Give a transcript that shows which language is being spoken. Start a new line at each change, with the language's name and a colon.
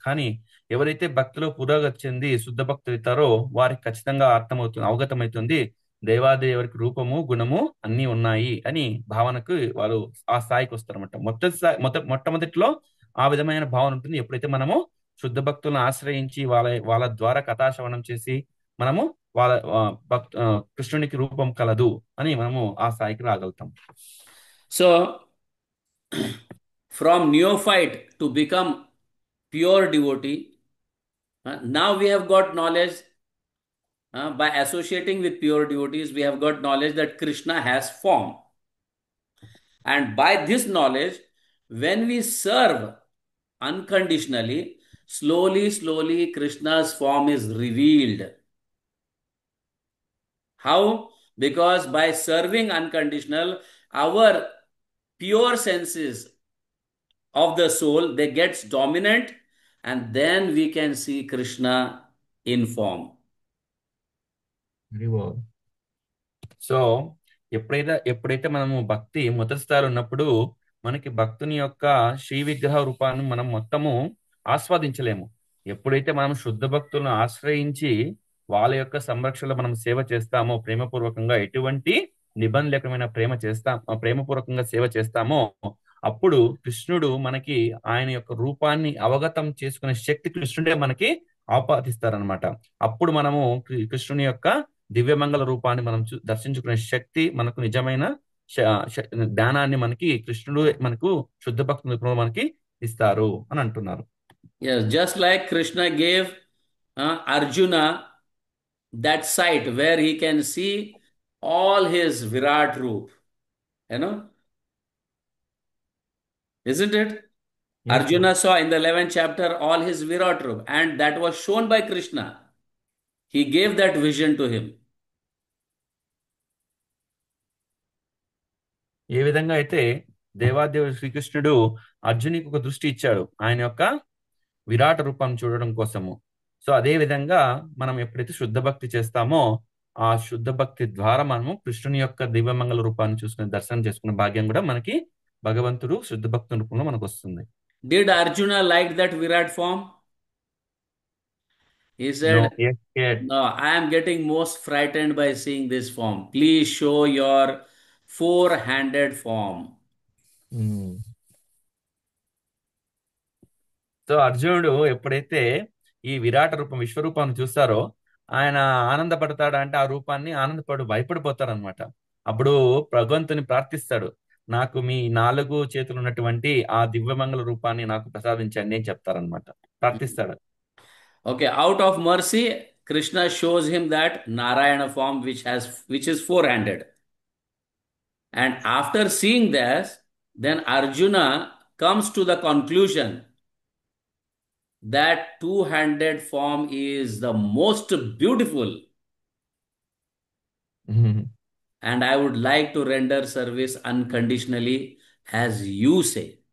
Telugu: కానీ ఎవరైతే భక్తిలో పురోగతి చెంది శుద్ధ భక్తులు అవుతారో వారికి ఖచ్చితంగా అవగతమవుతుంది దేవాదేవుడికి రూపము గుణము అన్ని ఉన్నాయి అని భావనకు వారు ఆ స్థాయికి వస్తారన్నమాట. మొట్టమొదటిలో ఆ విధమైన భావన ఉంటుంది. ఎప్పుడైతే మనము శుద్ధ భక్తులను ఆశ్రయించి వాళ్ళ ద్వారా కథాశ్రవణం చేసి మనము వాళ్ళ కృష్ణునికి రూపం కలదు అని మనము ఆ స్థాయికి రాగలుగుతాం.
English: So from neophyte to become pure devotee, now we have got knowledge. By associating with pure devotees, we have got knowledge that Krishna has form. And by this knowledge, when we serve unconditionally, slowly, Krishna's form is revealed. How? Because by serving unconditional, our pure senses of the soul, they gets dominant, and then we can see Krishna in form.
Telugu: So ఎప్పుడైతే మనము భక్తి మొదటి స్థాయిలో ఉన్నప్పుడు మనకి భక్తుని యొక్క శ్రీ విగ్రహ రూపాన్ని మనం మొత్తము ఆస్వాదించలేము. ఎప్పుడైతే మనం శుద్ధ భక్తులను ఆశ్రయించి వాళ్ళ యొక్క సంరక్షణలో మనం సేవ చేస్తామో, ప్రేమపూర్వకంగా ఎటువంటి నిబంధన లేకుండా ప్రేమపూర్వకంగా సేవ చేస్తామో, అప్పుడు కృష్ణుడు మనకి ఆయన యొక్క రూపాన్ని అవగతం చేసుకునే శక్తి కృష్ణుడే మనకి ఆపాదిస్తారనమాట. అప్పుడు మనము కృష్ణుని యొక్క దివ్యమంగళ రూపాన్ని మనం దర్శించుకునే శక్తి, మనకు నిజమైన జ్ఞానాన్ని మనకి కృష్ణుడు మనకు శుద్ధ భక్తి రూపంలో మనకి ఇస్తారు అని అంటున్నారు.
English: Yes, just like Krishna gave Arjuna that sight where he can see all his Virat Roop, you know, isn't it? Yes, Arjuna saw in the 11th chapter all his Virat Roop, and that was shown by Krishna. He gave that vision to him.
Telugu: ఏ విధంగా అయితే దేవాదేవుడు శ్రీకృష్ణుడు అర్జునికి ఒక దృష్టి ఇచ్చాడు ఆయన యొక్క విరాట రూపాన్ని చూడడం కోసము. సో అదే విధంగా మనం ఎప్పుడైతే శుద్ధ భక్తి చేస్తామో ఆ శుద్ధ భక్తి ద్వారా మనము కృష్ణుని యొక్క దివ్యమంగళ రూపాన్ని చూసుకుని దర్శనం చేసుకునే భాగ్యం కూడా మనకి భగవంతుడు శుద్ధ భక్తి రూపంలో మనకు వస్తుంది.
English: Did Arjuna like that Virat form? He No, said, yes, yes. "No, I am getting most frightened by seeing this form. Please show your four-handed form."
Telugu: So అర్జునుడు ఎప్పుడైతే ఈ విరాట రూపం విశ్వరూపాన్ని చూస్తారో ఆయన ఆనందపడతాడు, అంటే ఆ రూపాన్ని భయపడిపోతారనమాట. అప్పుడు భగవంతుని ప్రార్థిస్తాడు, నాకు మీ 4 చేతులు ఉన్నటువంటి ఆ దివ్యమంగళ రూపాన్ని నాకు ప్రసాదించండి అని చెప్తారనమాట, ప్రార్థిస్తాడు.
English: Okay, out of mercy, Krishna shows him that Narayana form which is four-handed. And after seeing this, then Arjuna comes to the conclusion that two-handed form is the most beautiful, and I would like to render service unconditionally as you say.